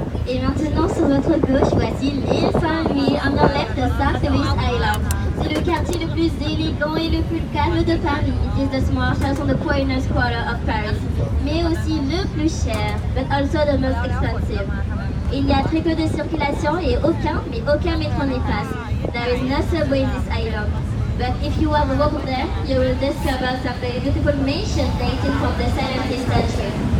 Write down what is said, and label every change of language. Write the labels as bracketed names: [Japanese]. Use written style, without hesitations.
[French] Et maintenant, sur votre gauche, voici l'île Seine. [English] On your left, the Saint Louis Island. [French] C'est le quartier le plus élégant et le plus calme de Paris. [English] It is the smallest house on the poorest quarter of Paris. [French] Mais aussi le plus cher, [English] but also the most expensive. [French] Il y a très peu de circulation et aucun métro n'y passe. [English] There is no subway in this island. But if you have walked there, you will discover some very beautiful mansions dating from the 17th century.